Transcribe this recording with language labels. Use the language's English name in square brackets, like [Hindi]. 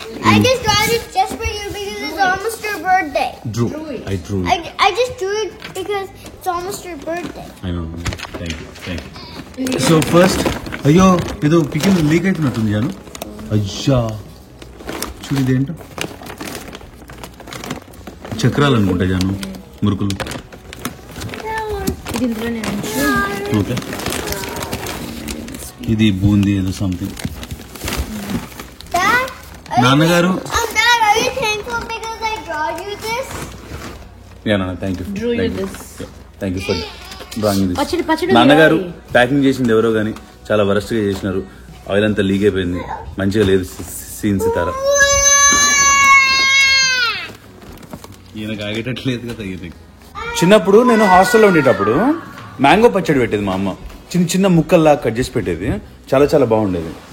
[English] I just got it just for you because it's almost your birthday. Drew. I drew it. I just drew it because it's almost your birthday. I know. Thank you. So first, [Telugu] అయ్యో ఏదో pickle leak అవుతున్నట్టుంది Janu. అయ్యా చూడు ఇదేంటో చక్రాలు అనుకుంటా జాను, మురుకులు. Okay, ఇది బూందీ ఏదో సంథింగ్. నాన్నగారు [English] Dad, are you thankful because I drawed you this? Yeah, no, thank you. Drew you this. Thank you for drawing this. [Telugu] నాన్నగారు ప్యాకింగ్ చేసింది ఎవరో గానీ చాలా వరస్ట్ గా చేసినారు. ఆయిల్ అంతా లీక్ అయిపోయింది, మంచిగా లేదు సీన్ సితారా. ఈయనకు ఆగేటట్లేదు కదా. ఈయనకి చిన్నప్పుడు నేను హాస్టల్లో ఉండేటప్పుడు మ్యాంగో పచ్చడి పెట్టేది మా అమ్మ, చిన్న చిన్న ముక్కల్లా కట్ చేసి పెట్టేది, చాలా చాలా బాగుండేది.